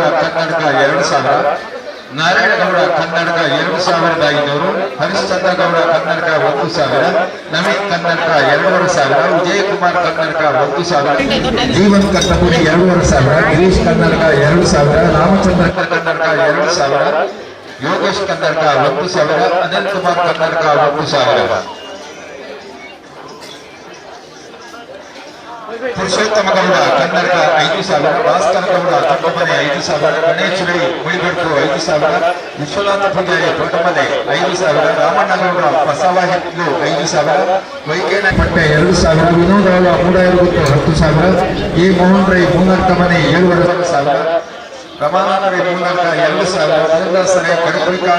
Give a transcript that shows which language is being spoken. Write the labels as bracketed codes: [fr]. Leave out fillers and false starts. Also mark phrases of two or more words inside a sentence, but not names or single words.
[kn] ಕನ್ನಡಕ 2,000, ನಾರಾಯಣಗೌಡ ಕನ್ನಡಕ 2,500, ಹರಿಶ್ಚಂದ್ರಗೌಡ ಕನ್ನಡಕ 1,000, ನವೀನ್ ಕನ್ನಡಕ 2,500, ವಿಜಯಕುಮಾರ್ ಕನ್ನಡಕ 1,000, ಜೀವನ್ ಕನ್ನಪುರಿ 2,500, ಗಿರೀಶ್ ಕನ್ನಡಕ 2,000, ರಾಮಚಂದ್ರ ಕನ್ನಡಕ 2,000, ಯೋಗೇಶ್ ಕನ್ನಡಕ 1,000, ಅನಿಲ್ ಕುಮಾರ್ ಕನ್ನಡಕ 1,000. ಪುರುಷೋತ್ತಮಗೌಡ ಕನ್ನಡಕ 5,000, ಭಾಸ್ಕರ ಗೌಡ ಕಟ್ಟಮನೆ 5,000, ಗಣೇಶ್ ರೈ ಮುಳಿಬೆಟ್ಟು 5,000, ವಿಶ್ವನಾಥ ಪೂಜಾರಿ ತೋಟಮನೆ 5,000, ರಾಮಣ್ಣಗೌಡ ಬಸವಾಹಿತ್ಲು 5,000, ವೈಕೇಣ ಪಟ್ಟೆ 2,000, ವಿನೋದರಾವ ಮೂಡಾಯರುಗುತ್ತು 10,000, ಎ ಮೋಹನ್ ರೈ ಮೂನರ್ಕ ಮನೆ 7,500, ರಮಾನಾಥ ರೈ ಮೂನರ್ಕ 2,000, ಚಂದ್ರಸರೈ ಕಡಪುಳಿಕಾರ